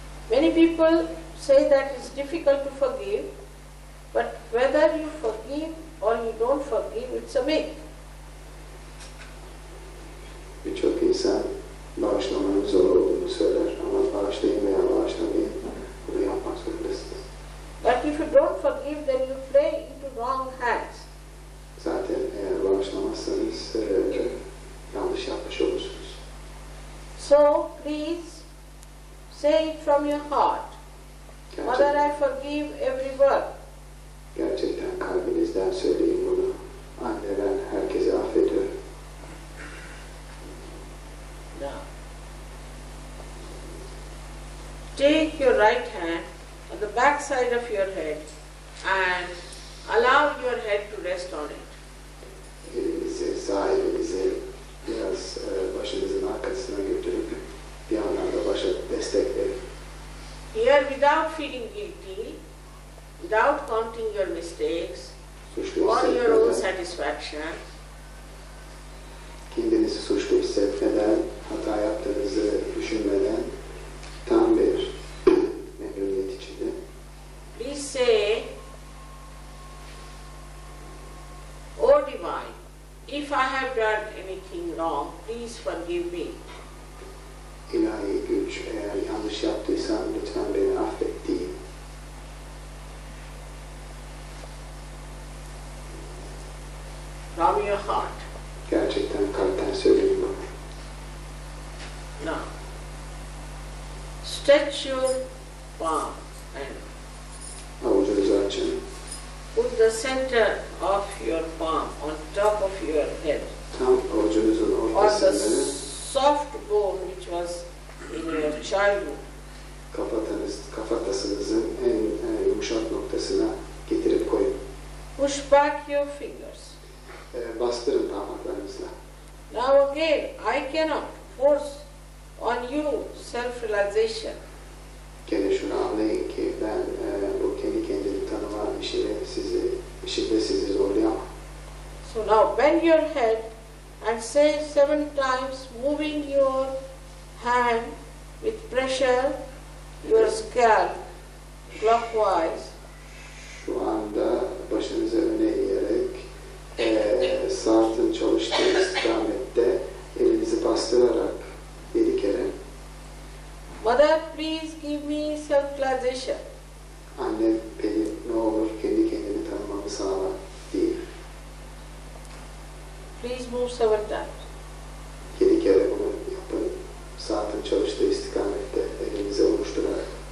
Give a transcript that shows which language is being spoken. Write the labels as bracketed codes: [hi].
[en] Many people say that it's difficult to forgive, but whether you forgive or you don't forgive, it's a myth. [tr] Birçok insan bağışlamanın zor olduğunu söyler ama bağışlayın veya bağışlamayın bunu yapmak zorundasınız. [en] But if you don't forgive, then you play into wrong hands. [tr] Zaten eğer bağışlamazsanız yanlış yapmış olursunuz. [en] So please say it from your heart. Mother, I forgive everyone. [tr] Gerçekten kalbinizden söyleyin bunu. Anne ben herkesi affediyorum. [en] Now, take your right hand on the back side of your head and allow your head to rest on it. [tr] Elinizi, sağ elinizi biraz başınızın arkasına götürüp bir anlamda başa destek verin. [en] Here, without feeling guilty, without counting your mistakes [tr] Suçlu [en] or your own [tr] hissetmeden, [en] satisfaction, [tr] kendinizi suçlu hissetmeden, hata yaptığınızı düşünmeden tam bir memnuniyet içinde [en] please say, O Divine, if I have done anything wrong, please forgive me. [tr] İlahi güç, eğer yanlış yaptıysam lütfen beni affet deyin. [en] From your heart. [tr] Gerçekten kalpten söyleyin bana. [en] Now, stretch your palm and [tr] Avucunuzu açın. [en] put the center of your palm on top of your head, [tr] Tam avucunuzun [en] on the [tr] ortasını [en] soft bone which was in your childhood. [tr] Kafatasınızın en yumuşak noktasına getirip koyun. [en] Push back your fingers. [tr] Bastırın parmaklarınızla. [en] Now again, I cannot force on you self-realization. [tr] Gene şunu anlayın ki ben bu kendi kendini tanıma işinde sizi zorlayamam. [en] So now bend your head and say 7 times, moving your hand with pressure, your scalp clockwise. [tr] Şu anda başınızı öne eğerek saatin çalıştığı istikamette elinizi bastırarak 7 kere. [en] Mother, please give me self-realization. [tr] Annem beni ne olur kendi kendimi tanımamı sağla değil. [en] Please move 7 times. [tr] 7 kere bunu yapın. Saatin çalıştığı istikamette elinizi oluşturarak.